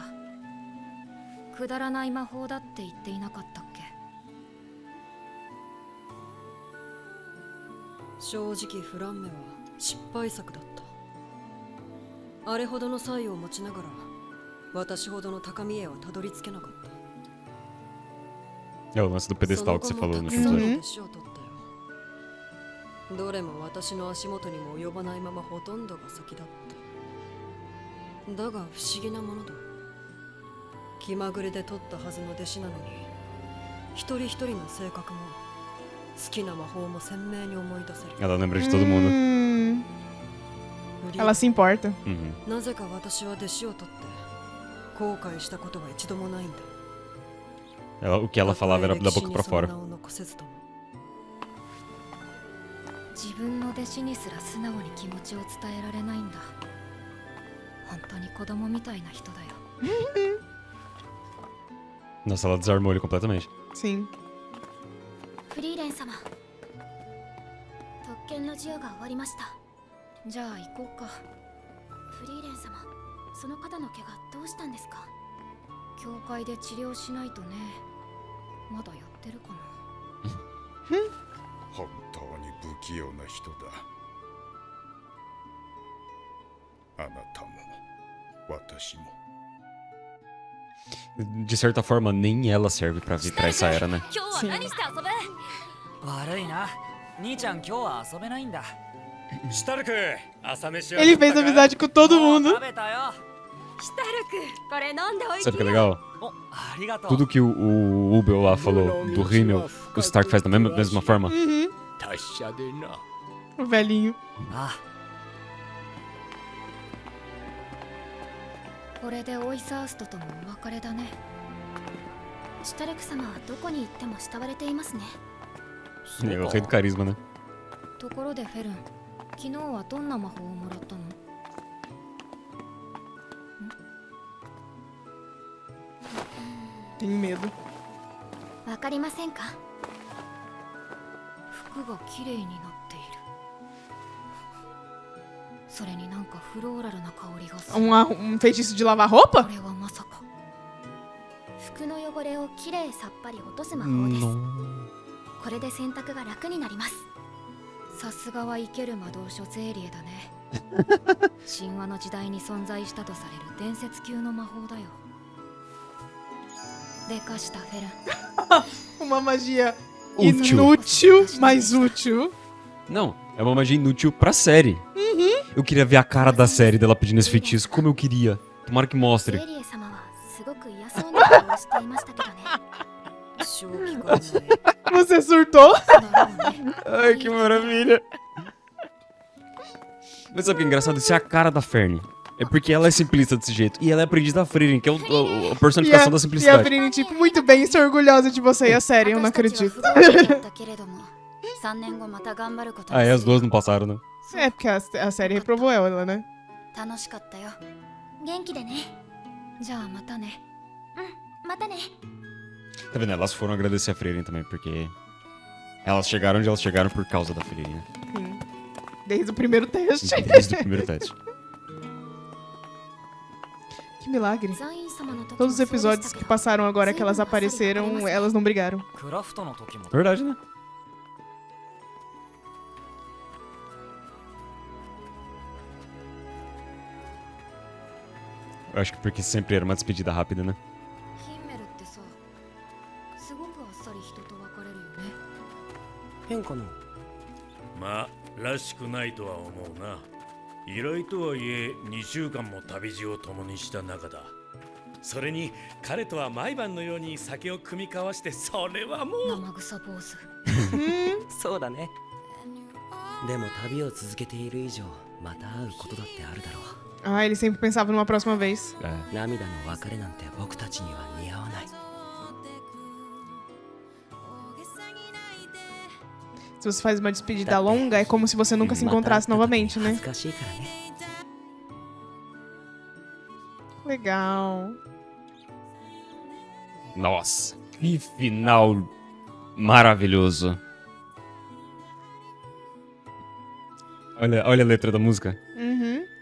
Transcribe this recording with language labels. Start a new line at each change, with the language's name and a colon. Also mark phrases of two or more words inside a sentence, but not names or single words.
Japanese: くだらない魔法だって言っていなかったっけ？正直フランメは失敗作だった。あれほどの才を持ちながら私ほどの高みへはたどり着けなかった。
Portuguese: É o lance do pedestal que você falou no
Japanese: その後もたくさんの
Portuguese: episódio.
Japanese: 弟子を取ったよ。どれも私の足元にも及ばないままほとんどが先だった。だが不思議なものだ。気まぐれで取ったはずの弟子なのに、一人一人の性格も好きな魔法も鮮明に思い出せる。
Portuguese: Ela lembra de todo mundo. Ela se importa. Uhum.
Japanese: なぜか私は弟子を取って後悔したことは一度もないんだ。
Portuguese: O que ela falava era da boca pra fora.
Japanese: 自分の弟子にすら素直に気持ちを伝えられないんだ。本当に子供みたいな人だよ。
Portuguese: Nossa, ela desarmou ele completamente. Sim.
Japanese: フリーレン様、特権の授与が終わりました。じゃあ行こうか。フリーレン様、その方の怪我どうしたんですか？教会で治療しないとね。まだやってるかな。本当に不器用な人だ。あなたも私も。
Portuguese: De certa forma, nem ela serve pra vir pra essa era, né?
Japanese: 今日は何して遊ぶ？悪いな。兄ちゃん今日は遊べないんだ。シュタルク、朝飯は
Portuguese: Ele fez amizade com todo
Japanese: もう
Portuguese: mundo.
Japanese: 食べたよ。シュタルク、これ飲んでおい
Portuguese: Sabe o que é legal?
Japanese: お、ありがとう。
Portuguese: Tudo que o Ubel lá falou do Rimmel, o Stark faz da mesma forma. Uhum.
Japanese: 達者でな。
Portuguese: O velhinho. あ
Japanese: これでオイサーストともお別れだね。シュタルク様はどこに行っても慕われていますね。
Portuguese: É o rei do carisma, né?
Japanese: ところでフェルン、昨日はどんな魔法をもらったの？
Portuguese: Tenho medo.
Japanese: わかりませんか？服が綺麗になっている。それになんかフローラルな香りがする。
Portuguese: Feitiço de lavar roupa?
Japanese: これはまさか。服の汚れをきれいさっぱり落とす魔法です。これで洗濯が楽になります。さすがは生ける魔導書ゼーリエだね。神話の時代に存在したとされる伝説級の魔法だよ。でかしたフェルン。
Portuguese: Uma magia Útil. inútil, mas útil. Não, é uma magia inútil pra série. Eu queria ver a cara da série dela pedindo esse feitiço, como eu queria. Tomara que
Japanese: ゼ
Portuguese: mostre.
Japanese: リエ様はすごく嫌そうな顔をしていましたけどね。正気かお前
Portuguese: Você surtou?
Japanese: だろうね。
Portuguese: Ai, que maravilha. Mas sabe o que é engraçado? Isso é a cara da Fern. É porque ela é simplista desse jeito. E ela é aprendiz da Frieren, que é a personificação da E a simplicidade. Brini, tipo, muito bem, estou orgulhosa de você e a série, eu não
Japanese: 私たちは
Portuguese: acredito.
Japanese: 不合格だったけれども、3年後また頑張ることに
Portuguese: Ah,
Japanese: す
Portuguese: é,
Japanese: る
Portuguese: as duas não passaram, né? É, porque a série reprovou ela, né?
Japanese: 楽しかったよ。元気でね。じゃあまたね。またね。
Portuguese: Tá vendo? Elas foram agradecer a Frieren também, porque elas chegaram onde elas chegaram por causa da Frieren, né? Sim. Desde o primeiro teste. Desde o primeiro teste. Que milagre.
Japanese: ザイン様の時も
Portuguese: Todos os
Japanese: そうでした
Portuguese: episódios
Japanese: け
Portuguese: que
Japanese: ど、
Portuguese: passaram agora que elas apareceram, elas não brigaram.
Japanese: クラフトの時も
Portuguese: Verdade, né? Eu acho que porque sempre era uma despedida rápida, né?
Japanese: ヒンメルってさ、すごくあっさり人と別れるよね。変かな。まあらしくないとは思うな。依頼とはいえ2週間も旅路を共にした仲だ。それに彼とは毎晩のように酒を酌み交わして、それはもう生臭坊主。そうだね。でも旅を続けている以上、また会うことだってあるだろう。
Portuguese: Ah, ele sempre pensava numa próxima vez. É.
Japanese: 涙の別れなんて僕たちには似合わない。
Portuguese: Se você faz uma despedida longa, é como se você nunca se encontrasse novamente,
Japanese: 恥
Portuguese: né?
Japanese: ずかしいからね。
Portuguese: Legal. Nossa, que final maravilhoso. Olha a letra da música. Uhum.